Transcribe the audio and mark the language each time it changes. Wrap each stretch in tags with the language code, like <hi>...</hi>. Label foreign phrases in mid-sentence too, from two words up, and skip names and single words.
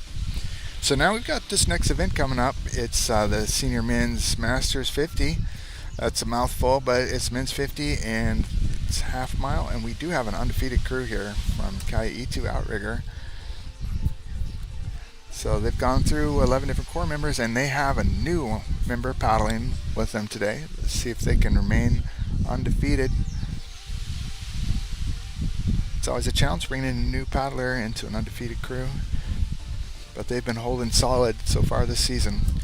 <en>So now we've got this next event coming up. It's the Senior Men's Masters 50. That's a mouthful, but it's men's 50 and it's half mile, and we do have an undefeated crew here from ʻEhitu Outrigger. So they've gone through 11 different core members, and they have a new member paddling with them today. Let's see if they can remain undefeated. It's always a challenge bringing in a new paddler into an undefeated crew, but they've been holding solid so far this season.</en>